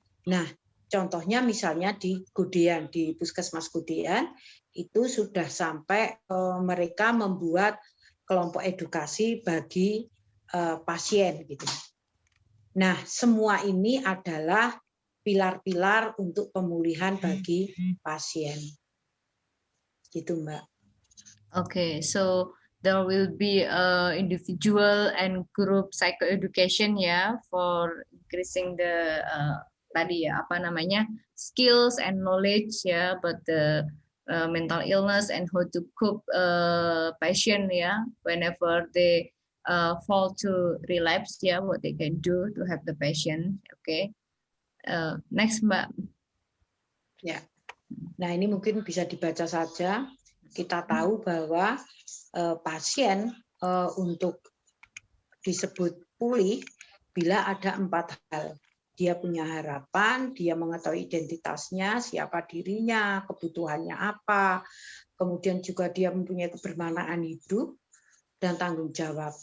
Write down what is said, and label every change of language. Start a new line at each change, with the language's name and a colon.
Indonesian: Nah, contohnya misalnya di Gudean, di Puskesmas Gudean, itu sudah sampai mereka membuat kelompok edukasi bagi pasien gitu. Nah, semua ini adalah pilar-pilar untuk pemulihan bagi pasien. Gitu, Mbak.
English: Okay, so there will be individual and group psychoeducation ya for increasing the
Indonesian: tadi ya apa namanya
English: skills and knowledge ya about the mental illness and how to cope patient ya whenever they fall to relapse ya what they can do to help the patient. Okay, next Mbak.
Indonesian: Ya, nah ini mungkin bisa dibaca saja. Kita tahu bahwa pasien untuk disebut pulih bila ada 4 hal. Dia punya harapan, dia mengetahui identitasnya, siapa dirinya, kebutuhannya apa, kemudian juga dia mempunyai kebermanfaatan hidup dan tanggung jawab.